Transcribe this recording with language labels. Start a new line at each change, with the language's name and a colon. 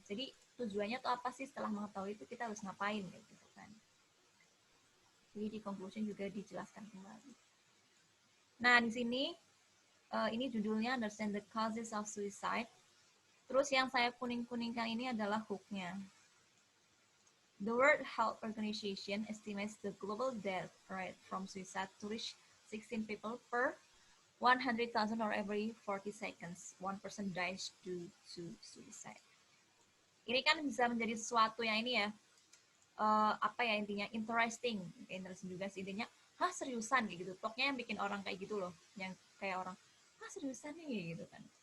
Indonesian: Jadi tujuannya tuh apa sih setelah mengetahui itu kita harus ngapain gitu kan. Jadi di conclusion juga dijelaskan kembali. Nah di sini ini judulnya Understand the Causes of Suicide. Terus yang saya kuning-kuningkan ini adalah hook-nya.
English: The World Health Organization estimates the global death rate from suicide to reach 16 people per 100,000 or every 40 seconds. One person dies due to suicide.
Indonesian: Ini kan bisa menjadi sesuatu yang ini ya, apa ya intinya interesting juga sih intinya, hah seriusan gitu, pokoknya yang bikin orang kayak gitu loh, yang kayak orang hah seriusan nih gitu kan.